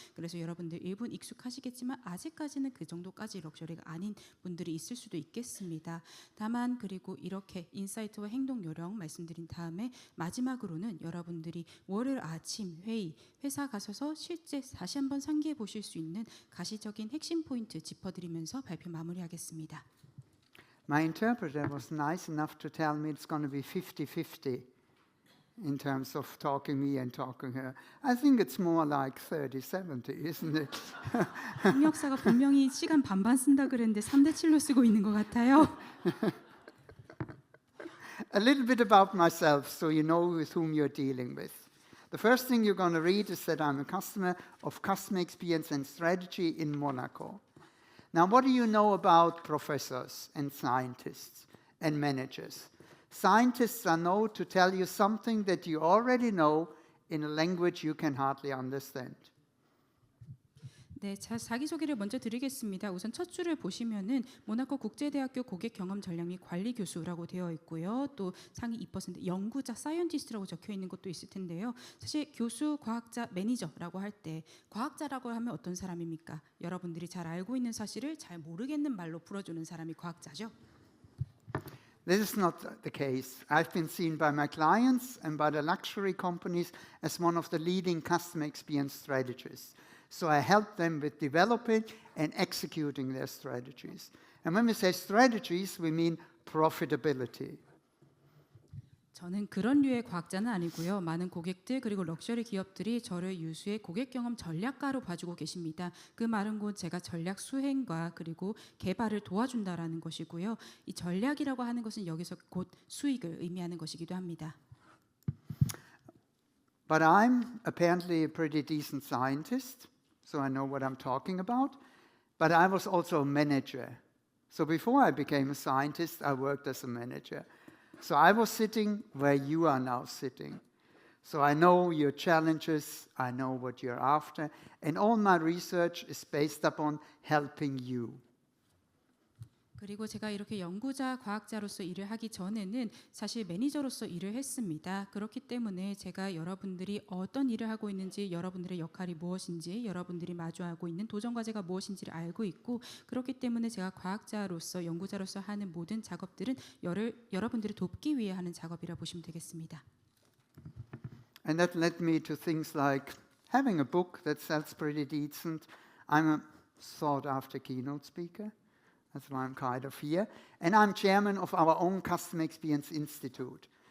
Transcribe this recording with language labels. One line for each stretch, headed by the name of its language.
Korean: 그래서 여러분들 일부는 익숙하시겠지만 아직까지는 그 정도까지 럭셔리가 아닌 분들이 있을 수도 있겠습니다. 다만 그리고 이렇게 인사이트와 행동 요령 말씀드린 다음에 마지막으로는 여러분들이 월요일 아침 회의, 회사 가셔서 실제 다시 한번 상기해 보실 수 있는 가시적인 핵심 포인트 짚어드리면서 발표 마무리하겠습니다.
English: My interpreter was nice enough to tell me it's going to be 50-50 in terms of talking me and talking her. I think it's more like 30-70, isn't it?
Korean: 통역사가 분명히 시간 반반 쓴다 그랬는데 3대 7로 쓰고 있는 것 같아요.
English: A little bit about myself so you know with whom you're dealing with. The first thing you're going to read is that I'm a customer of customer experience and strategy in Monaco. Now, what do you know about professors and scientists and managers? Scientists are known to tell you something that you already know in a language you can hardly understand.
Korean: 네, 자기소개를 먼저 드리겠습니다. 우선 첫 줄을 보시면은 모나코 국제대학교 고객 경험 전략 및 관리 교수라고 되어 있고요. 또 상위 2% 연구자 사이언티스트라고 적혀 있는 것도 있을 텐데요. 사실 교수, 과학자, 매니저라고 할 때 과학자라고 하면 어떤 사람입니까? 여러분들이 잘 알고 있는 사실을 잘 모르겠는 말로 풀어주는 사람이 과학자죠.
English: This is not the case. I've been seen by my clients and by the luxury companies as one of the leading customer experience strategists. So I help them with developing and executing their strategies. And when we say strategies, we mean profitability.
Korean: 저는 그런 류의 과학자는 아니고요. 많은 고객들 그리고 럭셔리 기업들이 저를 유수의 고객 경험 전략가로 봐주고 계십니다. 그 말은 곧 제가 전략 수행과 그리고 개발을 도와준다라는 것이고요. 이 전략이라고 하는 것은 여기서 곧 수익을 의미하는 것이기도 합니다.
English: But I'm apparently a pretty decent scientist, so I know what I'm talking about. But I was also a manager. So before I became a scientist, I worked as a manager. So I was sitting where you are now sitting. So I know your challenges, I know what you're after, and all my research is based upon helping you.
Korean: 그리고 제가 이렇게 연구자, 과학자로서 일을 하기 전에는 사실 매니저로서 일을 했습니다. 그렇기 때문에 제가 여러분들이 어떤 일을 하고 있는지, 여러분들의 역할이 무엇인지, 여러분들이 마주하고 있는 도전 과제가 무엇인지를 알고 있고, 그렇기 때문에 제가 과학자로서, 연구자로서 하는 모든 작업들은 여러분들을 돕기 위해 하는 작업이라 보시면 되겠습니다.
English: And that led me to things like having a book that sells pretty decent. I'm a sought-after keynote speaker. That's why I'm kind of here. And I'm chairman of our own Customer Experience Institute.